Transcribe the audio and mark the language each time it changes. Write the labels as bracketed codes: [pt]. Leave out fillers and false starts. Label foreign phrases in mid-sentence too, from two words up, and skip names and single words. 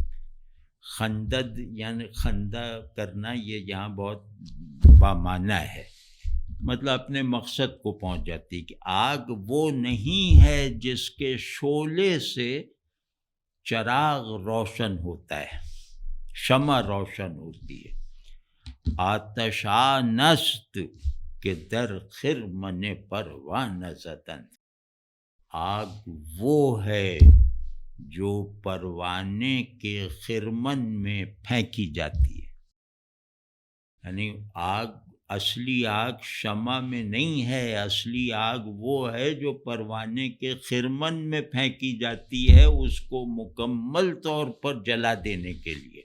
[ur] خندد یعنی خندہ کرنا، یہ یہاں بہت بامعنی ہے، مطلب اپنے مقصد کو پہنچ جاتی ہے. کہ آگ وہ نہیں ہے جس کے شعلے سے چراغ روشن ہوتا ہے، شمع روشن ہوتی ہے. [fa] آتشان است کہ در خرمن پروانہ زدند. [ur] آگ وہ ہے جو پروانے کے خرمن میں پھینکی جاتی ہے. یعنی آگ، اصلی آگ شمع میں نہیں ہے، اصلی آگ وہ ہے جو پروانے کے خرمن میں پھینکی جاتی ہے، اس کو مکمل طور پر جلا دینے کے لیے.